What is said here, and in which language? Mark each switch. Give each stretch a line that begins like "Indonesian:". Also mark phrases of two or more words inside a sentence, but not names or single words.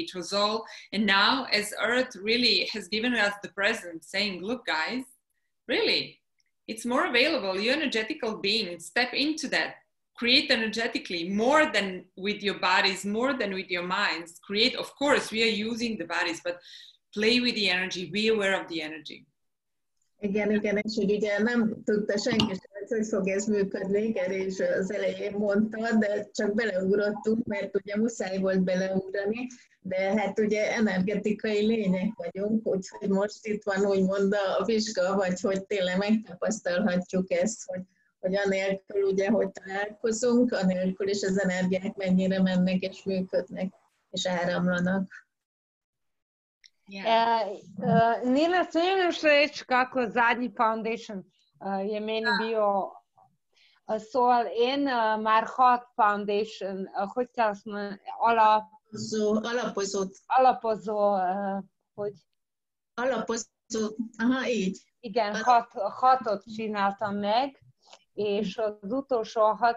English: It was all, and now as Earth really has given us the present, saying, look guys, really, it's more available. You're energetical beings. Step into that. Create energetically, more than with your bodies, more than with your minds. Create, of course, we are using the bodies, but play with the energy. Be aware of the energy.
Hungarian: Igen, és hogy ugye nem tudta senki sem, hogy fog ez működni, és az elején mondta, de csak beleugrottunk, mert ugye muszáj volt beleugrani, de hát ugye energetikai lények vagyunk, úgyhogy most itt van úgymond a vizsga, vagy hogy tényleg megtapasztalhatjuk ezt, hogy anélkül ugye, hogy találkozunk, anélkül is az energiák mennyire mennek és működnek, és áramlanak.
Croatian: Nina, smiješ reći kako zadnji foundation je meni bio
Hungarian: szóval én már 6 foundation, hogy kell azt mondani, Alapozó, aha, így. Igen, 6-ot csináltam meg, és az utolsó, a 6.